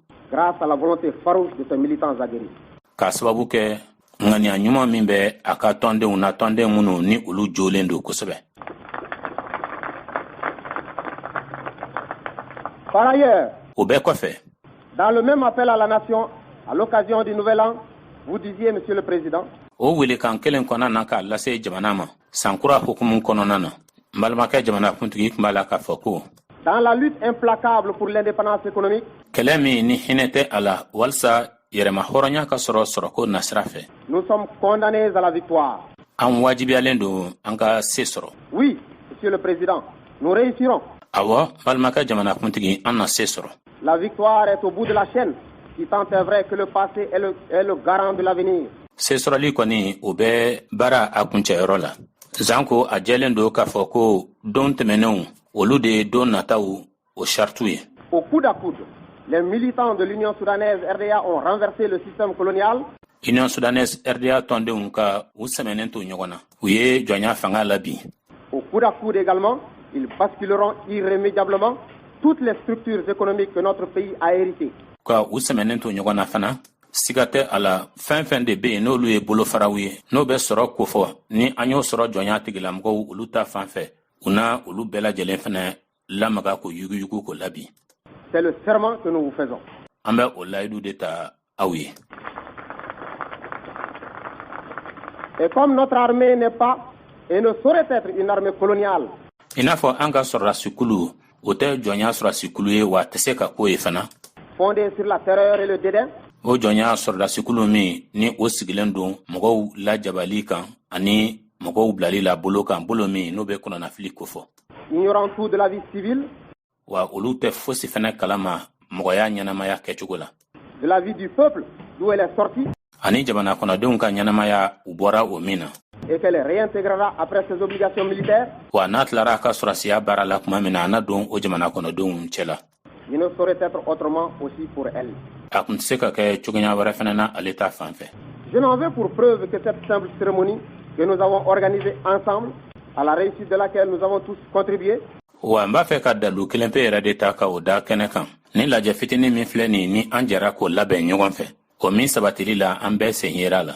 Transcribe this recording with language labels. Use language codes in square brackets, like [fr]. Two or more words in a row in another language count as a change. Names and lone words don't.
[fr] Grâce à la volonté farouche de ses militants aguerris. [bm] K'a sababu kɛ ŋaniya ɲuman min bɛ a ka tɔndenw na tɔnden minnu ni olu jolen don kosɛbɛ. [fr] Par ailleurs, [bm] O bɛɛ kɔfɛ [fr] dans le même appel à la nation, à l'occasion du Nouvel An, vous disiez, Monsieur le Président, [bm] o welekan kelen kɔnɔna na k'a lase jamana ma sankura hukumu kɔnɔna na n balimakɛ jamanakuntigi tun b'a la k'a fɔ ko [fr] dans la lutte implacable pour l'indépendance économique, [bm] kɛlɛ min ni hinɛ tɛ a la walasa yɛrɛma hɔrɔnya ka sɔrɔ sɔrɔko nasira fɛ [fr] nous sommes condamnés à la victoire. [bm] an wajibiyalen don an ka se sɔrɔ. [fr] Oui, Monsieur le Président, nous réussirons. [bm] Awɔ, balimakɛ jamanakuntigi an na se sɔrɔ. [fr] La victoire est au bout de la chaîne si tant est vrai que le passé est le garant de l'avenir. [bm] Se sɔrɔli kɔni o bɛ baara a kuncɛyɔrɔ la. Zan ko a jɛlen don k'a fɔ ko don tɛmɛnenw olu de ye don nataw o sartu ye. [fr] Au coude à coude, les militants de l'Union soudanaise RDA ont renversé le système colonial. [bm] Union soudanaise RDA tɔndenw ka u sɛmɛnen to ɲɔgɔn na. U ye jɔnya fanga la bi. [fr] Au coude à coude également, ils basculeront irrémédiablement toutes les structures économiques que notre pays a héritées. [bm] Ka u sɛmɛnen to ɲɔgɔn na fana. Siga tɛ a la fɛn fɛn de bɛ yen n'olu ye bolofaraw ye n'o bɛ sɔrɔ ko fɔ ni an y'o sɔrɔ jɔnya tigilamɔgɔw olu ta fan fɛ u na olu bɛɛ lajɛlen fɛnɛ lamaga ko yuguyugu ko labi. [fr] C'est le serment que nous vous faisons. [bm] An bɛ o layidu de ta aw ye. [fr] Et comme notre armée n'est pas et ne saurait être une armée coloniale. [bm] I n'a fɔ an ka sɔrɔdasi kulu o tɛ jɔnya sɔrɔdasi kulu ye wa tɛ se ka k'o ye fana. [fr] Fondée sur la terreur et le dédain. [bm] O jɔnya sɔrɔdasi kulu min ni o sigilen don mɔgɔw lajabali kan ani mɔgɔw bilali la bolo kan bolo min n'o bɛ kɔnɔnafili ko fɔ. [fr] Ignorant tout de la vie civile. [bm] Wa olu tɛ fosi fɛnɛ kalama mɔgɔya ɲɛnamaya kɛcogo la. [fr] De la vie du peuple d'où elle est sortie. [bm] Ani jamana kɔnɔdenw ka ɲɛnamaya u bɔra o min na. [fr] Et qu'elle réintégrera après ses obligations militaires. [bm] Wa n'a tilara a ka sɔrɔsiya baara la tuma min na a na don o jamana kɔnɔdenw cɛ la. [fr] Il ne saurait être autrement aussi pour elle. [bm] A kun tɛ se ka kɛ cogoya wɛrɛ fɛnɛ na ale ta fan fɛ. [fr] Je n'en veux pour preuve que cette simple cérémonie que nous avons organisée ensemble, à la réussite de laquelle nous avons tous contribué. [bm] Wa n b'a fɛ ka dalu kelen pe yɛrɛ de ta ka o da kɛnɛ kan. Ni lajɛ fitinin min filɛ nin ni an jɛra k'o labɛn ɲɔgɔn fɛ. O min sabatili la an bɛɛ sen yera la.